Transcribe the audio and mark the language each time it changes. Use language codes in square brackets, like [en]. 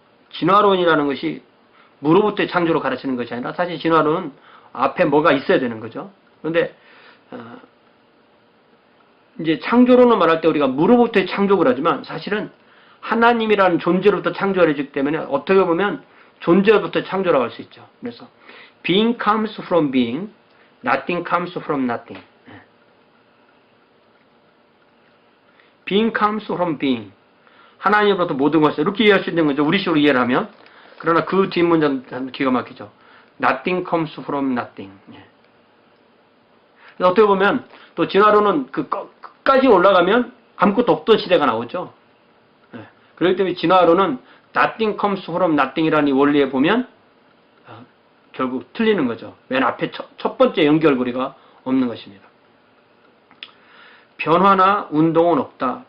[ko] 진화론이라는 것이 무로부터의 창조로 가르치는 것이 아니라 사실 진화론은 앞에 뭐가 있어야 되는 거죠. 그런데 이제 창조론을 말할 때 우리가 무로부터의 창조를 하지만 사실은 하나님이라는 존재로부터 창조를 해주기 때문에 어떻게 보면 존재로부터 창조라고 할 수 있죠. [en] 그래서 being comes from being, nothing comes from nothing. being comes from being. [ko] 하나님으로부터 모든 것을 이렇게 이해할 수 있는 거죠. 우리식으로 이해를 하면. 그러나 그 뒷문장 기가 막히죠. [en] nothing comes from nothing. [ko] 어떻게 보면 또 진화론은 끝까지 올라가면 아무것도 없던 시대가 나오죠. 그렇기 때문에 진화론은 [en] nothing comes from nothing [ko] 이라는 이 원리에 보면 결국 틀리는 거죠. 맨 앞에 첫 번째 연결고리가 없는 것입니다. 변화나 운동은 없다.